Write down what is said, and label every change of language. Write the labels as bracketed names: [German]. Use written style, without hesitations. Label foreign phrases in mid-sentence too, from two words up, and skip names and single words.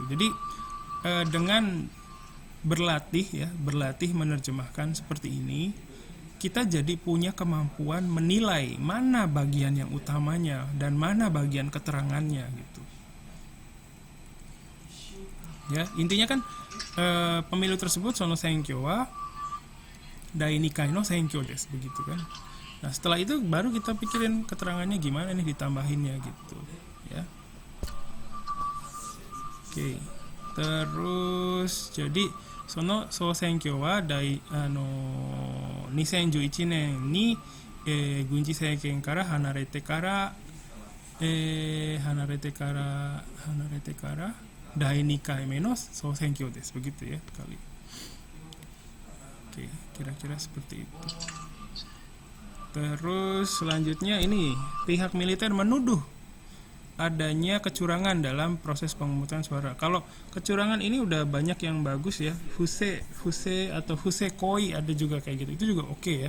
[Indonesian] Jadi dengan berlatih menerjemahkan seperti ini, kita jadi punya kemampuan menilai mana bagian yang utamanya dan mana bagian keterangannya gitu. Ya, intinya kan pemilu tersebut [Japanese] その 選挙 は 第二回 の 選挙 です, [Indonesian] begitu kan. Nah, setelah itu baru kita pikirin keterangannya gimana nih ditambahinnya gitu, ya. Oke. Terus jadi [Japanese] その 選挙 は 2011 年に、軍事政権から離れてから第2回目の総選挙です, [Indonesian] begitu ya kali. Oke, kira-kira seperti itu. Terus selanjutnya ini, pihak militer menuduh adanya kecurangan dalam proses pemungutan suara. Kalau kecurangan ini udah banyak yang bagus ya, fuse atau fuse koi ada juga kayak gitu, itu juga oke ya.